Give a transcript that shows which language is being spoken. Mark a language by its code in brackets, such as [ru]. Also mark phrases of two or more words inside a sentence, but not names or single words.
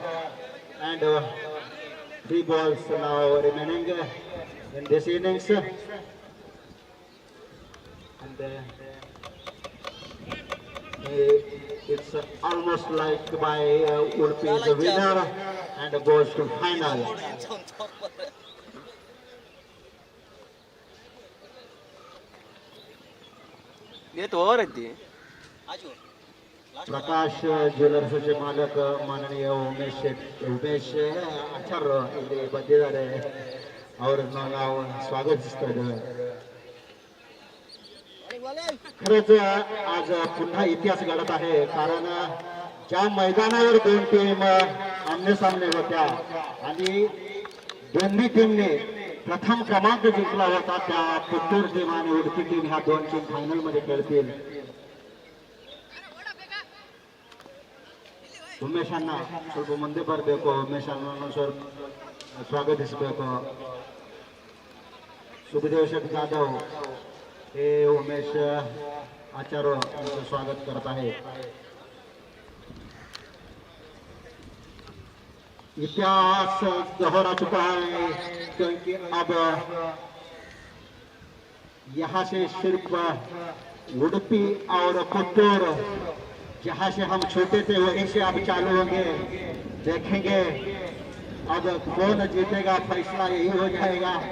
[en] And 3 balls now remaining in this innings. And It's almost like by Udupi is the winner and goes to final. [mr] येत ओव्हर आहेत ते प्रकाश ज्वेलर्सचे मालक माननीय उमेश आचार्य [kn] ಇಲ್ಲಿ ಬಂದಿದ್ದಾರೆ ಅವರನ್ನು ನಾವು ಸ್ವಾಗತಿಸ್ತಾ ಇದ್ದೇವೆ. [mr] खरंच आज पुन्हा इतिहास घडत आहे, कारण ज्या मैदानावर दोन टीम आमने सामने होत्या आणि दोन्ही टीमने प्रथम क्रमांक जिंकला होता, त्या पुत्तूर टीम आणि उडपी टीम ह्या दोन टीम फायनल मध्ये खेळतील. [kn] ಉಮೇಶ್ ಅಣ್ಣ ಸ್ವಲ್ಪ ಮುಂದೆ ಬರಬೇಕು. ಉಮೇಶ್ ಅಣ್ಣ ಸ್ವಲ್ಪ ಸ್ವಾಗತಿಸಬೇಕು. [mr] सुखदेव शेठ जाधव हे उमेश आचार्य यांचं स्वागत करत आहे. [hi] इतिहास दोहरा चुका है, क्योंकि अब यहाँ से सिर्फ उडुपी और पुत्तूर, जहाँ से हम छोटे थे वहीं से अब चालू होंगे. देखेंगे अब कौन जीतेगा, फैसला यही हो जाएगा.